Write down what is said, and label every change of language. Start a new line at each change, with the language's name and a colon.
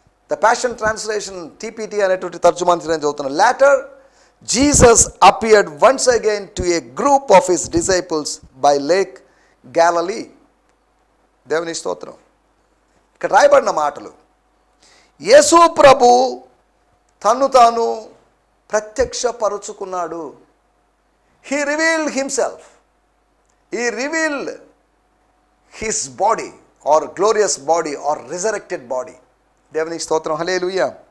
Telugu: The passion translation TPT అనేటువంటి తర్జుమాని నేను చదువుతున్నాను.
English: Later Jesus appeared once again to a group of his disciples by Lake Galilee.
Telugu: దేవుని స్తోత్రం. ఇక్కడ రాయబడిన మాటలు, యేసు ప్రభు తన్ను తాను ప్రత్యక్షపరుచుకున్నాడు.
English: He revealed himself, he revealed his body or glorious body or resurrected body.
Telugu: దేవుని స్తోత్రం.
English: Hallelujah.